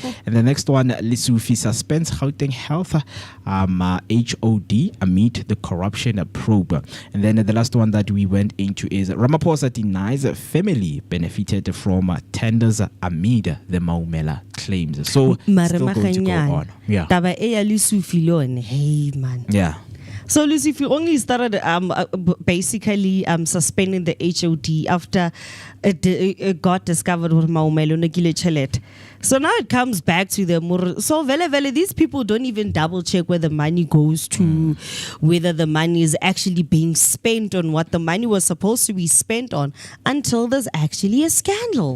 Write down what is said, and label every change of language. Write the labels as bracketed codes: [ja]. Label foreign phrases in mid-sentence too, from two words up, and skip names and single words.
[en] And the next one, Lisufi suspends Gauteng Health HOD amid the corruption probe. And then the last one that we went into is Ramaphosa denies family benefited from tenders amid the Maumela claim. claims. So it's still going to go on. Yeah. [nso] Taba e ya Lusufi lo yone, [en] hey man. Yeah. So Lucifer only started basically suspending the HOD after it got discovered with Maumelo Nagile Chalet. So now it comes back to the so vele these people don't even double check where the money goes to, whether the money is actually being spent on what the money was supposed to be spent on until there's actually a scandal.